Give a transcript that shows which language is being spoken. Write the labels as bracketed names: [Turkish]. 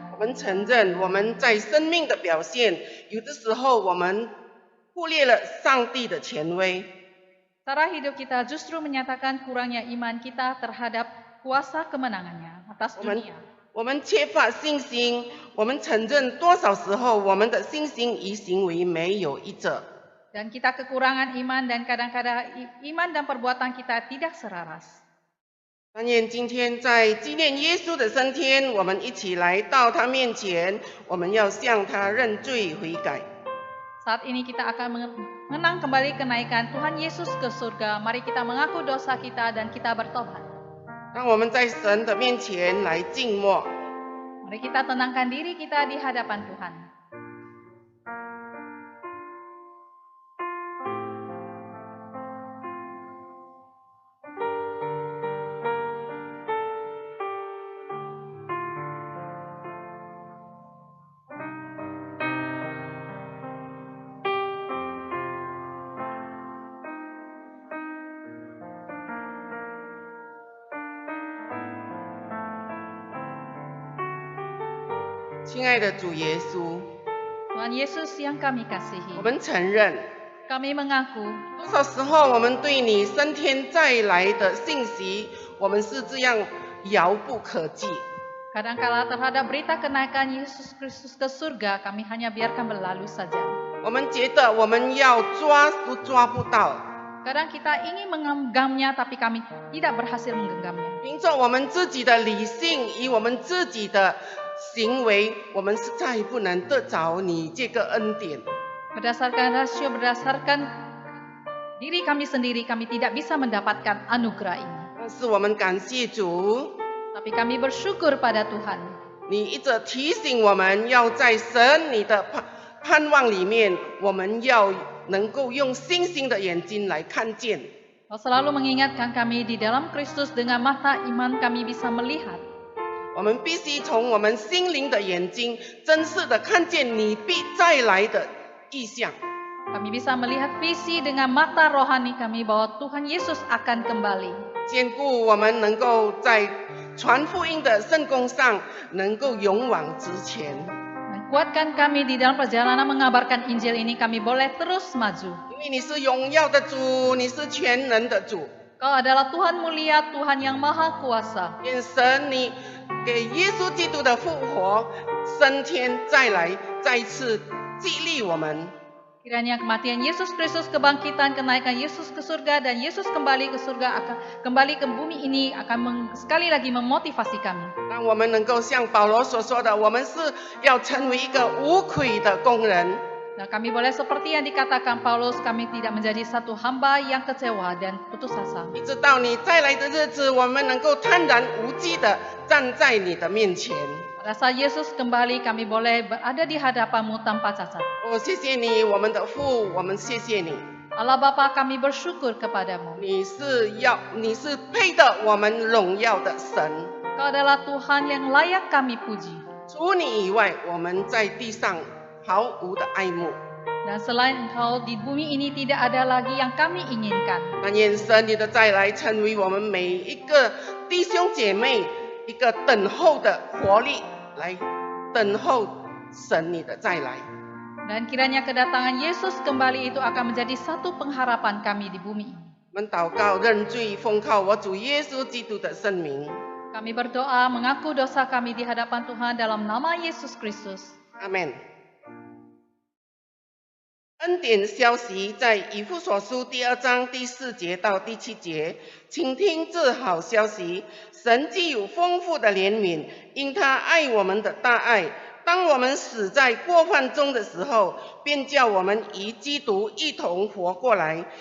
[Chinese] 我们承认我们在生命的表现，有的时候我们忽略了上帝的权威。 [Indonesian] cara hidup kita justru menyatakan kurangnya iman kita terhadap kuasa kemenangannya atas [Chinese] 我们 [Indonesian] dunia. [Chinese] 我们缺乏信心，我们承认多少时候我们的信心与行为没有一致。 [Indonesian] Dan kita kekurangan iman dan kadang-kadang iman dan perbuatan kita tidak selaras. [Chinese] 但愿今天在纪念耶稣的升天，我们一起来到他面前，我们要向他认罪悔改。 [Indonesian] Saat ini kita akan mengenang kembali kenaikan Tuhan Yesus ke surga. Mari kita mengaku dosa kita dan kita bertobat. [Chinese] 让我们在神的面前来静默。 [Indonesian] Mari kita tenangkan diri kita di hadapan Tuhan. [Chinese] "亲爱的主耶稣， [Indonesian] Tuhan Yesus yang kami [Chinese] 我 [Indonesian] kasihi, [Chinese] 们承认， [Indonesian] kami mengaku [Chinese] 多少时候我们对你升天再来的信息，我们是这样遥不可及。 [Indonesian] kadangkala terhadap berita kenaikan Yesus Kristus ke surga, kami hanya biarkan berlalu saja. [Chinese] 我们觉得我们要抓都抓不到， [Indonesian] Kadang kita ingin menggenggamnya, tapi kami tidak berhasil menggenggamnya. [Chinese] 凭着我们自己的理性与我们自己的行为，我们实在不能得着你这个恩典。 [Indonesian] Berdasarkan rasio, berdasarkan diri kami sendiri, kami tidak bisa mendapatkan anugerah ini. [Chinese] 但是我们感谢主， [Indonesian] Tapi kami bersyukur pada Tuhan. [Chinese] 你一直提醒我们要在神你的盼望里面，我们要能够用星星的眼睛来看见。 [Indonesian] Kau selalu mengingatkan kami di dalam Kristus dengan mata iman kami bisa melihat. [Chinese] 我们必须从我们心灵的眼睛，真实的看见你必再来的意象。 [Indonesian] Kami bisa melihat visi dengan mata rohani kami bahwa Tuhan Yesus akan kembali. [Chinese] 兼顾我们能够在传福音的圣工上能够勇往直前， [Indonesian] Dan kuatkan kami di dalam perjalanan mengabarkan Injil ini, kami boleh terus maju. [Chinese] 因为你是荣耀的主，你是全能的主。 [Indonesian] Kau adalah Tuhan mulia, Tuhan yang maha kuasa. [Chinese] 愿神你给耶稣基督的复活、升天再来，再一次激励我们。 [Indonesian] Kiranya kematian Yesus Kristus, kebangkitan, kenaikan Yesus ke surga, dan Yesus kembali ke surga, akan kembali ke bumi ini akan sekali lagi memotivasi kami. [Chinese] 让我们能够像保罗所说的，我们是要成为一个无愧的工人。 [Indonesian] Nah, kami boleh seperti yang dikatakan Paulus, kami tidak menjadi satu hamba yang kecewa dan putus asa. [Chinese] 一直到你再来的日子，我们能够坦然无惧的站在你的面前。 [Indonesian] Pada saat Yesus kembali, kami boleh berada di hadapanmu tanpa cacat. [Chinese] 哦，谢谢你，我们的父，我们谢谢你。 [Indonesian] Allah Bapa, kami bersyukur kepadamu. [Chinese] 你是配得我们荣耀的神。 [Indonesian] Kau adalah Tuhan yang layak kami puji. [Chinese] 除你以外，我们在地上毫无的爱慕。 [Indonesian] Dan selain Engkau, di bumi ini tidak ada lagi yang kami inginkan. [Chinese] 但愿神你的再来，成为我们每一个弟兄姐妹一个等候的活力，来等候神你的再来。 [Indonesian] Dan kiranya kedatangan Yesus kembali itu akan menjadi satu pengharapan kami di bumi. [Chinese] 我们祷告认罪，奉靠我主耶稣基督的圣名。 [Indonesian] Kami berdoa mengaku dosa kami di hadapan Tuhan dalam nama Yesus Kristus. [Chinese] 阿门。恩典消息在以弗所书第2章第4节到第7节，请听这好消息：神既有丰富的怜悯，因他爱我们的大爱，当我们死在过犯中的时候，便叫我们与基督一同活过来。